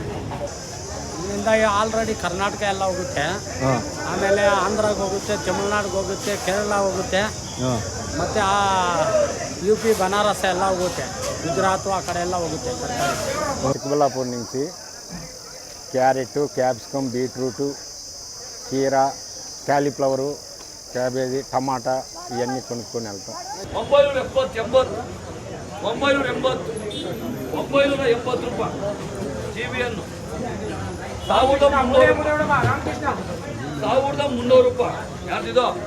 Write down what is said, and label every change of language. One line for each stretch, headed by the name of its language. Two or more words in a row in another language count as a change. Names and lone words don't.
Kannada: ಇಲ್ಲಿಂದ ಆಲ್ರೆಡಿ ಕರ್ನಾಟಕ ಎಲ್ಲ ಹೋಗುತ್ತೆ, ಆಮೇಲೆ ಆಂಧ್ರಾಗೆ ಹೋಗುತ್ತೆ, ತಮಿಳ್ನಾಡಿಗೆ ಹೋಗುತ್ತೆ, ಕೇರಳ ಹೋಗುತ್ತೆ, ಮತ್ತು ಆ UP ಬನಾರಸ್ ಎಲ್ಲ ಹೋಗುತ್ತೆ, ಗುಜರಾತು ಆ ಕಡೆ ಎಲ್ಲ ಹೋಗುತ್ತೆ. ಚಿಕ್ಕಬಳ್ಳಾಪುರ నుంచి ಕ್ಯಾರೆಟು, ಕ್ಯಾಪ್ಸಿಕಮ್,
Telugu: బీట్రూటు, కీరా, క్యాలీఫ్లవరు, క్యాబేజీ, టమాటా ఇవన్నీ కొనుక్కొని వెళ్తాం.
Kannada: 970 980 980 ರೂಪಾಯಿ GBN 1300 1300 ರೂಪಾಯಿ. ಯಾರ್ದಿದು?